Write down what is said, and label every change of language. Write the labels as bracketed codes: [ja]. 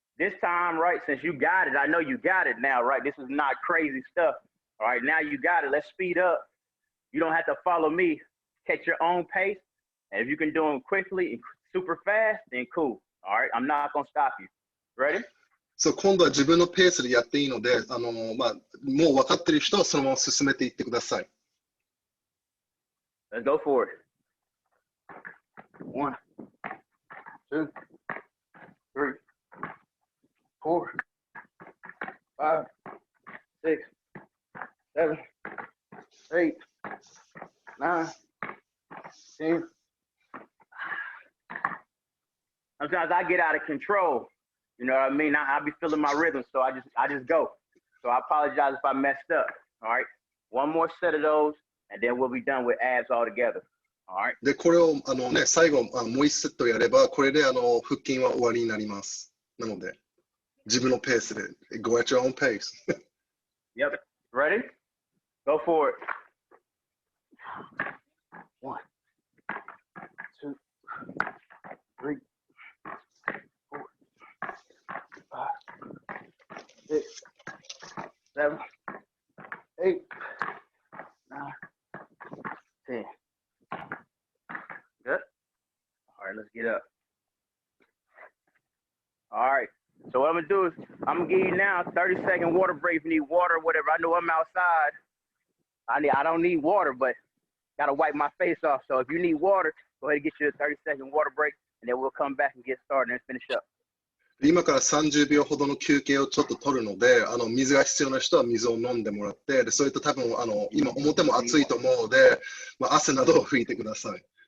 [en] This time, right, since you got it, I know you got it now, right? This is not crazy stuff. All right, now you got it. Let's speed up. You don't have to follow me. Catch your own pace. And if you can do them quickly and super fast, then cool. All right, I'm not gonna stop you. Ready? [ja] そう今度は自分のペースでやっていいので、もう分かっている人はそのまま進めていってください。 [en] Let's go for it. 1, 2, 3, 4, 5, 6, 7, 8, 9, 10. Sometimes I get out of control. You know what I mean? I be feeling my rhythm, so I just go. So I apologize if I messed up. All right. 1 more set of those, and then we'll be done with abs altogether. All right. [ja] でこれを最後もう1セットやればこれで腹筋は終わりになります。なので自分のペースで [en] go at your own pace. Yep. Ready? Go for it. 1, 2, 3, 4, 5, 6, 7, 8, 9, 10. Good. All right, let's get up. All right. So what I'm gonna do is I'm gonna give you now 30-second water break if you need water, whatever. I know I'm outside. I don't need water, but gotta wipe my face off. So if you need water, go ahead and get you a 30-second water break, and then we'll come back and get started and finish up. [ja] 今から30秒ほどの休憩をちょっと取るので、水が必要な人は水を飲んでもらって、でそれと多分今表も暑いと思うので、汗などを拭いてください。